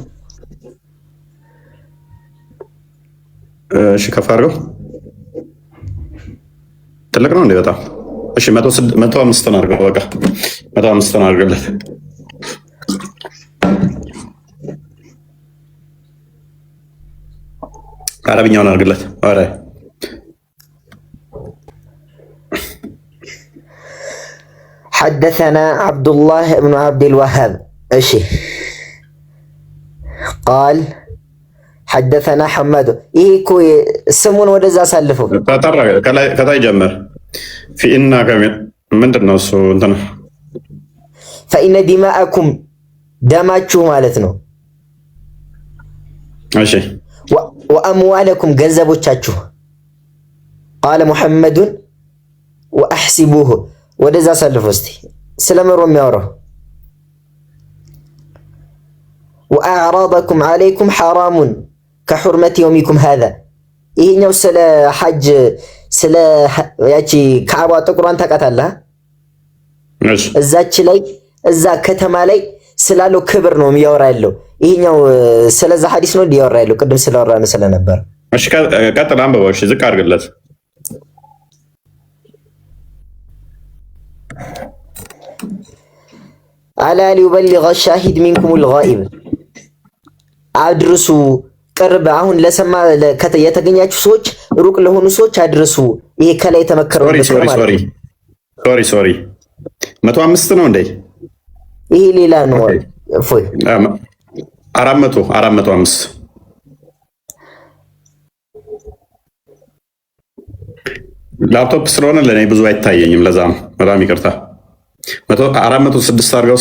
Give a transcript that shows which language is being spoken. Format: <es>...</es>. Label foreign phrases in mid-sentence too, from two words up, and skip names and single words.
<am>እሺ ከፍ አድርገው ትልቅ ነው እንዴ በጣም እሺ 105 ነው አድርገው በቃ 105 ነው አድርገለት አረብኛውን አድርገለት አረ</am> <ar>حدثنا عبد الله بن عبد الوهاب እሺ قال حدثنا حماد</ar> <am>ይሄ እኮ ስሙን ወደዛ አሳልፈው ተጠራ ከላይ ጀመር فإن ምንድነው እሱ እንትን</am> <ar>فإن دماءكم</ar> <am>ደማችሁ ማለት ነው እሺ وأموالكم ገንዘቦቻችሁ</am> <ar>قال محمد وأحسبوه</ar> <am>ወደዛ አሳልፈው እስቲ ስለመሮ የሚያወራው</am> <ar>وأعراضكم عليكم حرام كحرمة يومكم هذا</ar> <am>ይሄኛው ስለ ሐጅ ስለ ያቺ ካዕባ ጥቁሯን ታውቃታለህ እሺ እዛች ላይ እዛ ከተማ ላይ ስላለው ክብር ነው የሚያወራ ያለው ይሄኛው ስለዛ ሐዲስ ነው ሊያወራ ያለው ቅድም ስለወራን ስለነበር እሺ ቀጥል አንብበው እሺ ዝቅ አድርግለት</am> <ar>ألا ليبلغ الشاهد منكم الغائب</ar> <am>አድርሱ ቅርብ አሁን ለሰማ የተገኛችሁ ሰዎች ሩቅ ለሆኑ ሰዎች አድርሱ ይሄ ከላይ የተመከረው ሶሪ 105 ነው እንዴ ይሄ ሌላ ነው እፎይ 405 ላፕቶፕ ስለሆነ ለኔ ብዙ አይታየኝም ለዛ ነው በጣም ይቅርታ 406 አድርገው</am>